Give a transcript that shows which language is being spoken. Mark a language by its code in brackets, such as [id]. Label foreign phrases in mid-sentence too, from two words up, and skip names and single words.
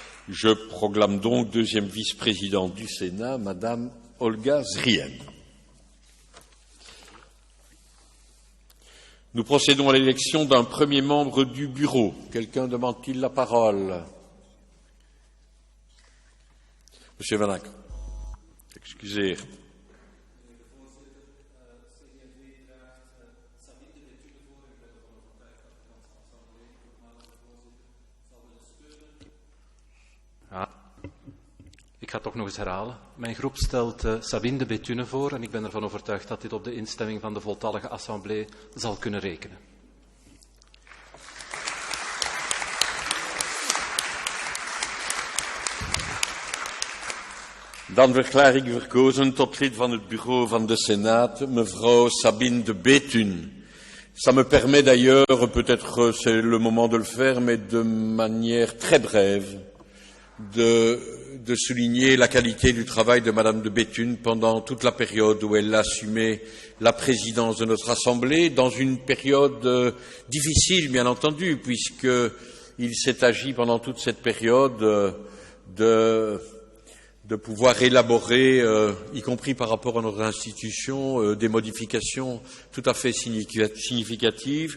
[fr] Je proclame donc deuxième vice-présidente du Sénat, Madame Olga Zrien. Nous procédons à l'élection d'un premier membre du bureau. Quelqu'un demande-t-il la parole? Monsieur Van Ack, excusez. [nl] Ik ga het toch nog eens herhalen. Mijn groep stelt Sabine de Bethune voor en ik ben ervan overtuigd dat dit op de instemming van de voltallige assemblée zal kunnen rekenen. Dan verklaar ik verkozen tot lid van het bureau van de Senaat, mevrouw Sabine de Bethune. [fr] Ça me permet d'ailleurs, peut-être c'est le moment de le faire, mais de manière très brève, de souligner la qualité du travail de Madame de Bethune pendant toute la période où elle a assumé la présidence de notre Assemblée, dans une période difficile, bien entendu, puisqu'il s'est agi pendant toute cette période de pouvoir élaborer, y compris par rapport à notre institution, des modifications tout à fait significatives.